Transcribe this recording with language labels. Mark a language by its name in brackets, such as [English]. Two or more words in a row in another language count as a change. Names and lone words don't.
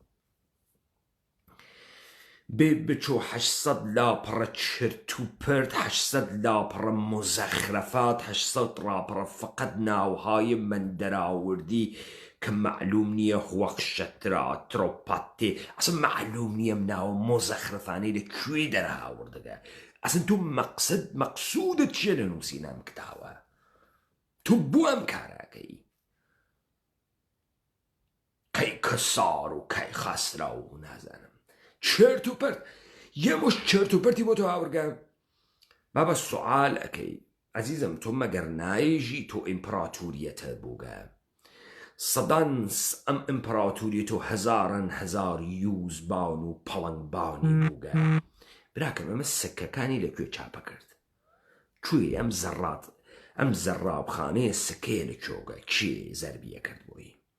[Southern Kurdish] بێ بچۆ 800 لاپەڕە چرت و پرت، 800 لاپەڕە مزەخرەفات، 800 لاپەڕە فقط ناوهای مەندەراوردی کە معلوم نییە هوەخشەترا ترۆپاتێ، ئەسن معلوم نییە ناوە مۆزەخرەفانەی لەکوێ دەرهاوردەگە. ئەسن تو مەقسودت چیە لە نووسینە ئەم کتاوە؟ تو بوو ئەم کاراکەی کەی کەسار و کەی خەسرا و نازانم چرت و پرت، یەمەش چرت و پرتی بۆ تۆ هاوردگە. بابە سوال ئەەکەی عەزیزم، تۆ مەگەر نایژی تۆ ئیمپراتوریەتە بووگە سەدانس ئەم ئیمپراتوریە تۆ هەزاران هەزار یوزبان و پەڵەنگبانی بووگە. براکەم ئەمە سکەکانی لەکوێ چاپە کرد؟ کوێ ئەم زەرابخانەیە سکەیە لە کۆگە کێ زەربیە کرد بۆی؟